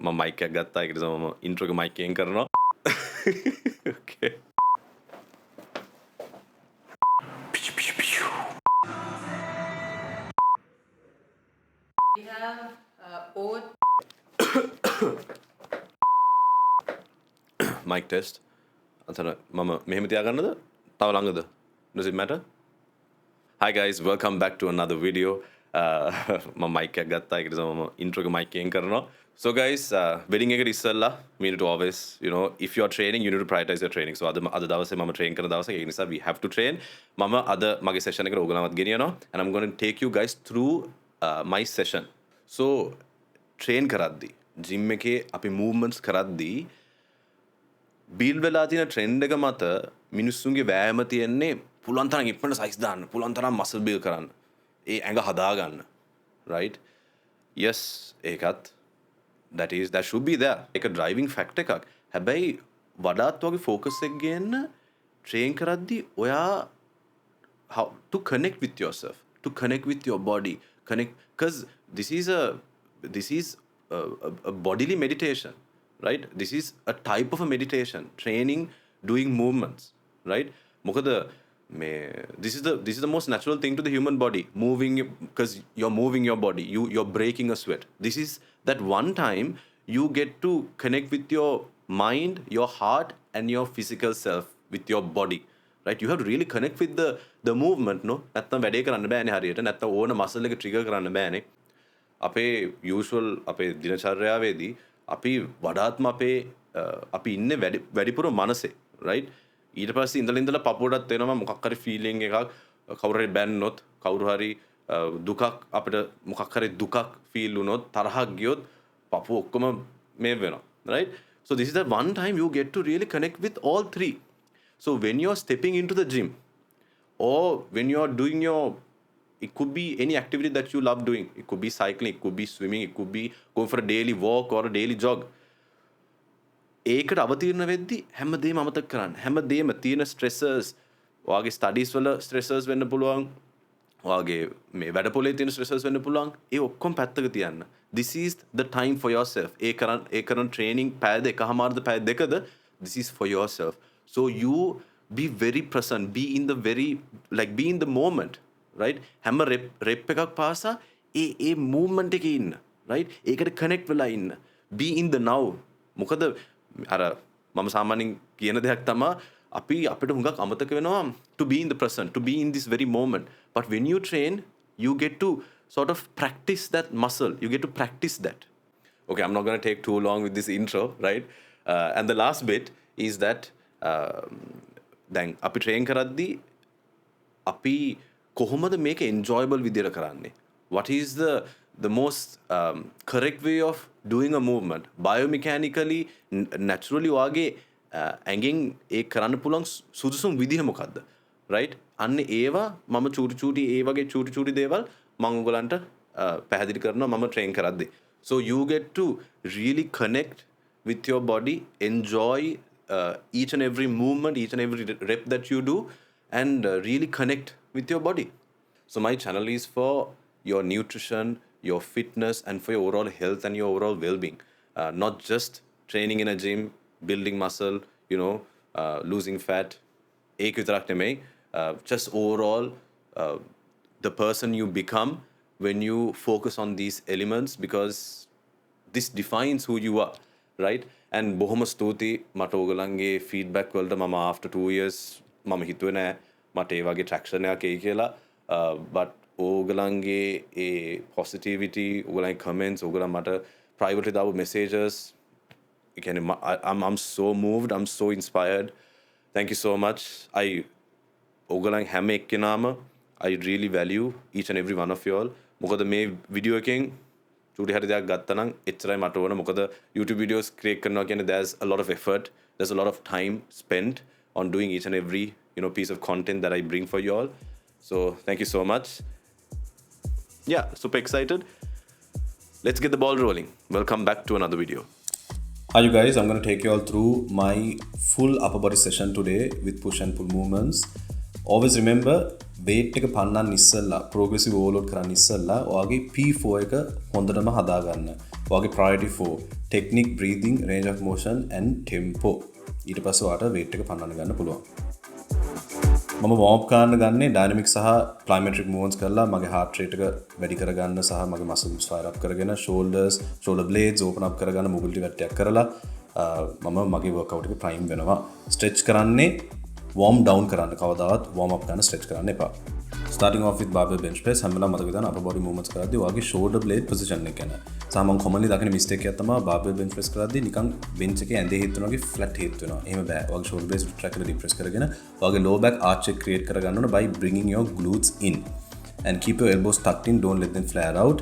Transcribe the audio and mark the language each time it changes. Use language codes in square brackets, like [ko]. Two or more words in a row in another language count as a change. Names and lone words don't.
[si] මම මයික් එකක් ගත්තා. ඒකට තමයි මම ඉන්ට්‍රෝ එක මයික් එකෙන් කරනවා. [en] Okay. We have oat. Mic test. [si] අතන මම මෙහෙම තියාගන්නද? තව ළඟද? [en] Does it matter? Hi guys, welcome back to another video. [si] මම mic එකක් ගත්තා. ඒකට තමයි මම intro එක mic එකෙන් කරනවා. [en] So guys, wedding [si] එකට ඉස්සෙල්ලා [en] we need to always, if you are training, you need to prioritize your training. [si] So අද දවසේ මම train කරන දවසක ඒ නිසා [en] we have to train. [si] මම අද මගේ session එකට ඕගොල්ලන්වත් ගෙනියනවා [en] and I'm going to take you guys through my session. [si] So train කරද්දී gym එකේ අපි movements කරද්දී බිල් වෙලා තියෙන ට්‍රෙන්ඩ් එක මත මිනිස්සුන්ගේ වෑයම තියෙන්නේ පුළුවන් තරම් ඉක්මනට සයිස් දාන්න, පුළුවන් තරම් [en] muscle build [si] කරන්න, ඒ ඇඟ හදා ගන්න, [en] right? Yes, ඒකත් that should be there. [si] ඒක driving factor එකක්. හැබැයි වඩාත් වගේ focus එක ගේන්න train කරද්දී ඔයා [en] how to connect with yourself, to connect with your body, because this is a bodily meditation. Right? This is a type of a meditation, training, doing movements, right? This is the most natural thing to the human body, moving, because you're moving your body, you're breaking a sweat. This is that one time you get to connect with your mind, your heart, and your physical self, with your body, right? You have to really connect with the movement, no? [si] නැත්තම් වැඩේ කරන්න බෑනේ හරියට. නැත්තම් ඕන මසල් එක ට්‍රිගර් කරන්න බෑනේ. අපේ usual අපේ දිනචර්යාවේදී අපි වඩාත්ම අපි ඉන්නේ වැඩිපුර මනසේ, right? ඊට පස්සේ ඉඳලා පපුවටත් එනවා මොකක් හරි feeling එකක්, කවුරු හරි බැන්නොත්, කවුරු හරි දුකක් අපිට මොකක් හරි දුකක් feel වුණොත්, තරහක් ගියොත් පපුව ඔක්කොම මේ වෙනවා, [en] right? So this is the one time you get to really connect with all three. So when you're stepping into the gym, or when you're doing it could be any activity that you love doing. It could be cycling, it could be swimming, it could be going for a daily walk or a daily jog. [si] ඒකට අවතීර්ණ වෙද්දී හැමදේම අමතක කරන්න. හැමදේම තියෙන stressors, ඔයාගේ studies වල stressors වෙන්න පුළුවන්. ඔයාගේ මේ වැඩපොලේ තියෙන stressors වෙන්න පුළුවන්. ඒ ඔක්කොම පැත්තක තියන්න. [en] This is the time for yourself. [si] ඒ කරන training පැය දෙකමාරද පැය දෙකද, [en] this is for yourself. So you be very present, be in the moment. Right? [si] හැම rep එකක් පාසා ඒ movement එකේ ඉන්න, right? ඒකට connect වෙලා ඉන්න. [en] Be in the now. [si] මොකද අර මම සාමාන්‍යයෙන් කියන දෙයක් තමයි අපිට හුඟක් අමතක වෙනවා [en] to be in the present, to be in this very moment. But when you train, you get to sort of practice that muscle. You get to practice that. Okay, I'm not going to take too long with this intro, right? And the last bit is that [si] දැන් අපි train කරද්දී අපි කොහොමද මේක enjoyable විදියට කරන්නේ? [en] What is the most correct way of doing a movement? Biomechanically, naturally [si] ඔයාගේ ඇඟෙන් ඒ කරන්න පුළුවන් සුදුසුම් විදිහ මොකද්ද? Right? අන්න ඒවා මම චූටි ඒ වගේ චූටි දේවල් මම ඔයගලන්ට පැහැදිලි කරනවා මම train කරද්දී. [en] So you get to really connect with your body, enjoy each and every movement, each and every rep that you do, and really connect with your body. So my channel is for your nutrition, your fitness, and for your overall health and your overall well-being. Not just training in a gym, building muscle, losing fat. [si] ඒක විතරක් නෙමෙයි. [en] Just overall the person you become when you focus on these elements, because this defines who you are, right? [si] And බොහොම ස්තුතියි මට ඕගලන්ගේ feedback වලට. මම after 2 years මම හිතුවේ නෑ මට ඒ වගේ traction එකක් එයි කියලා. But ඕගලන්ගේ ඒ positivity, ඕගලන්ගේ comments, ඕගලන් මට privately දාපු messages, [en] I'm so moved, I'm so inspired. Thank you so much. [si] ඕගලන් හැම එක්කෙනාම [en] I really value each and every one of you all. [si] මොකද මේ වීඩියෝ එකෙන් චූටි හරි දෙයක් ගත්තා නම් එච්චරයි මට ඕන. මොකද YouTube videos create කරනවා කියන්නේ [en] there's a lot of effort, there's a lot of time spent on doing each and every piece of content that I bring for you all. So thank you so much. Yeah, super excited. Let's get the ball rolling. Welcome back to another video. Hi you guys, I'm going to take you all through my full upper body session today with push and pull movements. [si] Always remember, weight එක පන්නන්න ඉස්සෙල්ලා, [en] progressive overload [si] කරන්න ඉස්සෙල්ලා ඔයාගේ P4 එක හොඳටම හදා ගන්න. ඔයාගේ priority 4 [en] technique, breathing, range of motion and tempo. [si] ඊට පස්සේ ඔයාට weight එක පන්නන්න ගන්න පුළුවන්. මම [en] warm up [si] කරන්න ගන්නේ dynamic සහ plyometric movements කරලා මගේ [en] heart rate [si] එක වැඩි කරගන්න සහ මගේ [en] muscles fire up [si] කරගෙන [en] shoulder blades open up [si] කරගන්න mobility වැඩියක් කරලා මම මගේ workout එක prime වෙනවා. stretch කරන්නේ [en] warm down [si] කරන්න, කවදාවත් [en] warm up [si] කරන්න stretch කරන්න එපා. [en] Starting off with barbell bench press, [si] හැම වෙලාවම මතක තියාගන්න [en] upper body movements [si] කරද්දී ඔයාගේ [en] shoulder blade position [si] එක ගැන. සාමාන්‍යයෙන් commonly දකින mistake එකක් තමයි [en] barbell bench press [si] කරද්දී නිකන් bench එකේ ඇඳේ හිට වෙනවා වගේ flat හිට වෙනවා. එහෙම බෑ. ඔයාගේ shoulder blade track එක depress කරගෙන ඔයාගේ lower back arch එක create කරගන්න ඕන [en] by bringing your glutes in and keep your elbows tucked in, don't let them flare out.